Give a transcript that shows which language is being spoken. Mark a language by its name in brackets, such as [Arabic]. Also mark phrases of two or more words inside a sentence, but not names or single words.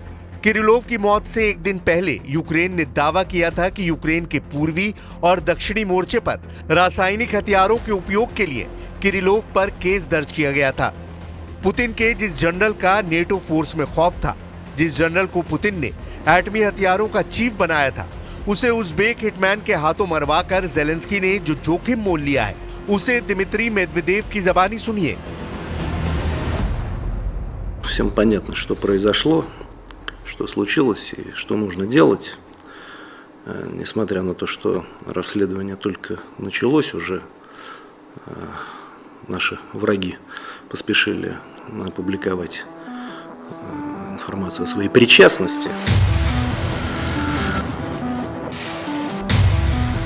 [Hindi] किरिलोव की मौत से एक दिन पहले यूक्रेन ने दावा किया था कि यूक्रेन के पूर्वी और दक्षिणी मोर्चे पर रासायनिक हथियारों के उपयोग के लिए किरिलोव पर केस दर्ज किया गया था। पुतिन के जिस जनरल का नेटो फोर्स में खौफ था, जिस जनरल को पुतिन ने एटमी हथियारों का चीफ बनाया था, उसे उज़्बेक हिटमैन के हाथों मरवाकर जेलेंस्की ने जो जोखिम मोल लिया है, उसे दिमित्री मेदवेदेव की ज़बानी सुनिए। [Russian] Всем понятно, что произошло, что случилось и что нужно делать. Несмотря на то, что расследование только началось, уже наши враги поспешили опубликовать информацию о своей причастности.